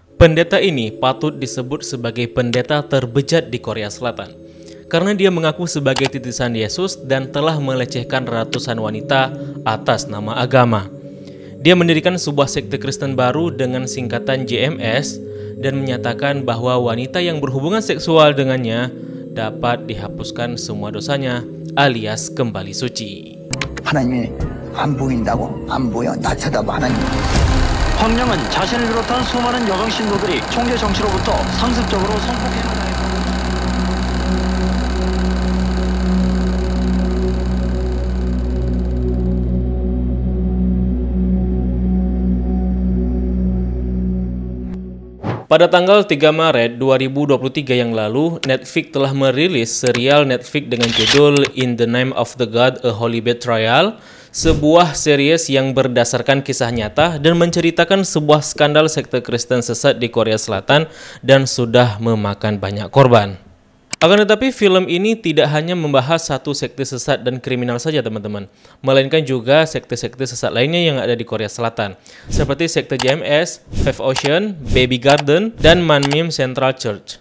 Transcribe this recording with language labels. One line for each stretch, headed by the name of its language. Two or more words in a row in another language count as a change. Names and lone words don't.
Indonesian: Pendeta ini patut disebut sebagai pendeta terbejat di Korea Selatan karena dia mengaku sebagai titisan Yesus dan telah melecehkan ratusan wanita atas nama agama. Dia mendirikan sebuah sekte Kristen baru dengan singkatan JMS dan menyatakan bahwa wanita yang berhubungan seksual dengannya dapat dihapuskan semua dosanya alias kembali suci.
Korean: 하나님이 안 보인다고? 안 보여. 나 쳐다봐 하나님. 황량은 자신을 비롯한 수많은 여성 신도들이 총재 정치로부터 상습적으로 성폭행을 당했다.
Indonesian: Pada tanggal 3 Maret 2023 yang lalu, Netflix telah merilis serial Netflix dengan judul In the Name of the God, A Holy Betrayal, sebuah series yang berdasarkan kisah nyata dan menceritakan sebuah skandal sekte Kristen sesat di Korea Selatan dan sudah memakan banyak korban. Akan tetapi film ini tidak hanya membahas satu sekte sesat dan kriminal saja teman-teman, melainkan juga sekte-sekte sesat lainnya yang ada di Korea Selatan, seperti sekte JMS, Five Ocean, Baby Garden, dan Manmin Central Church.